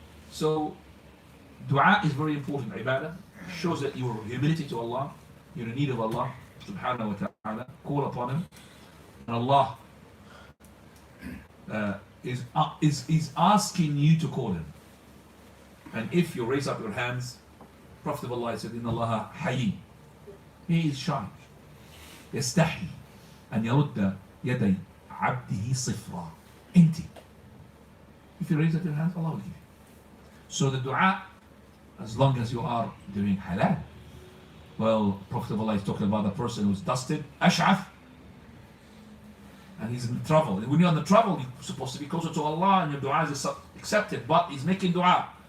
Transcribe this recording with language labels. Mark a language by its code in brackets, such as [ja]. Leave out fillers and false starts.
[en] So, dua is very important. Ibadah shows that your humility to Allah, you're in need of Allah subhanahu wa ta'ala, call upon Him, and Allah is asking you to call Him. And if you raise up your hands, Prophet of Allah said, [ar] Inna Allah hayy. [en] He is shy. [ar] يستحي أن يرد يدي عبده صفرا. [en] Empty. If you raise up your hands, Allah will give you. So the dua, as long as you are doing halal. Well, Prophet of Allah is talking about the person who's dusted, ash'af, and he's in trouble. And when you're in the trouble, you're supposed to be closer to Allah and your dua is accepted, but he's making dua.